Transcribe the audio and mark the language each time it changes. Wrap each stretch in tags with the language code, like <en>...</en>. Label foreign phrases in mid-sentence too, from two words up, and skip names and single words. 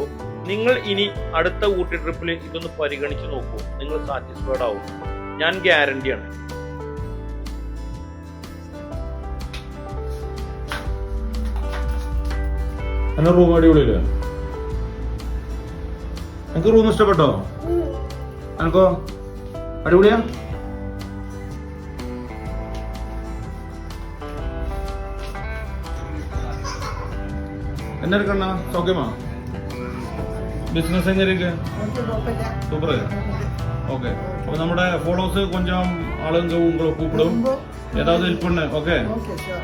<ml>നിങ്ങൾ ഇനി അടുത്ത ഊട്ടി ട്രിപ്പിൽ ഇതൊന്ന് പരിഗണിച്ച് നോക്കൂ, നിങ്ങൾ സാറ്റിസ്ഫൈഡ് ആവും, ഞാൻ ഗ്യാരണ്ടിയാണ്. എന്നെ റൂം അടിപൊളിയല്ലേ? എനിക്ക് റൂം ഇഷ്ടപ്പെട്ടോ? എനക്കോ അടിപൊളിയാ?</ml> <ta>என்ன இருக்கண்ணா சௌக்கியமா? பிசினஸ் எங்க இருக்கு? சூப்பர். ஓகே, அப்போ நம்மளோட ஃபாலோவர்ஸ் கொஞ்சம் ஆளுங்க உங்களை கூப்பிடும், ஏதாவது ஹெல்ப் பண்ணு.</ta>